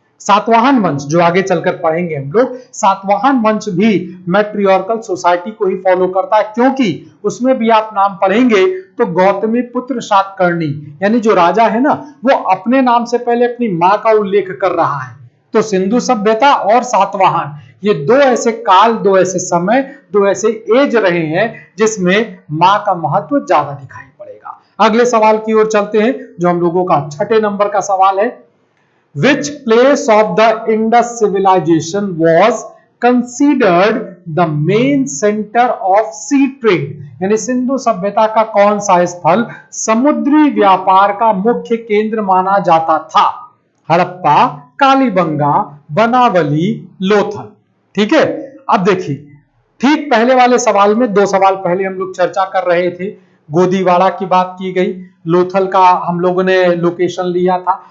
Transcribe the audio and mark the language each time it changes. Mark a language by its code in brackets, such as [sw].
[hi] सातवाहन वंश जो आगे चलकर पढ़ेंगे हम लोग, सातवाहन वंश भी मैट्रियोर्कल सोसाइटी को ही फॉलो करता है, क्योंकि उसमें भी आप नाम पढ़ेंगे तो गौतमी पुत्र सातकर्णी यानी जो राजा है ना, वो अपने नाम से पहले अपनी मां का उल्लेख कर रहा है। तो सिंधु सभ्यता और सातवाहन, ये दो ऐसे काल, दो ऐसे समय, दो ऐसे एज रहे हैं जिसमें मां का महत्व ज्यादा दिखाई पड़ेगा। अगले सवाल की ओर चलते हैं जो हम लोगों का 6 नंबर का सवाल है। [en] Which place of the Indus civilization was considered the main center of sea trade? [hi] यानी सिंधु सभ्यता का कौन सा स्थल समुद्री व्यापार का मुख्य केंद्र माना जाता था? हड़प्पा, कालीबंगा, बनावली, लोथल। ठीक है, अब देखिए, ठीक पहले वाले सवाल में 2 सवाल पहले हम लोग चर्चा कर रहे थे, गोदीवाड़ा की बात की गई, लोथल का हम लोगों ने लोकेशन लिया था।